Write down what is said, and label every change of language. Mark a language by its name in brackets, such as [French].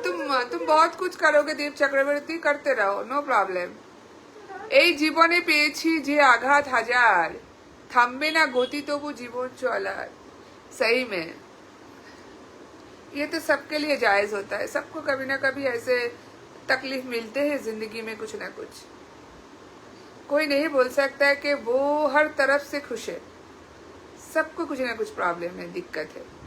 [Hindi] हाँ तुम बहुत कुछ करोगे दीप चक्रवर्ती, करते रहो, [English] No problem. [Bangla] এই জীবনে পেয়েছি যে আঘাত হাজার, থামবে না গতি তবু জীবন চলার। [Hindi] सही में ये तो सबके लिए जायज होता है, सबको कभी ना कभी ऐसे तकलीफ मिलते हैं जिंदगी में, कुछ ना कुछ। कोई नहीं बोल सकता है कि वो हर तरफ से खुश है, सबको कुछ ना कुछ प्रॉब्लम है, दिक्कत है।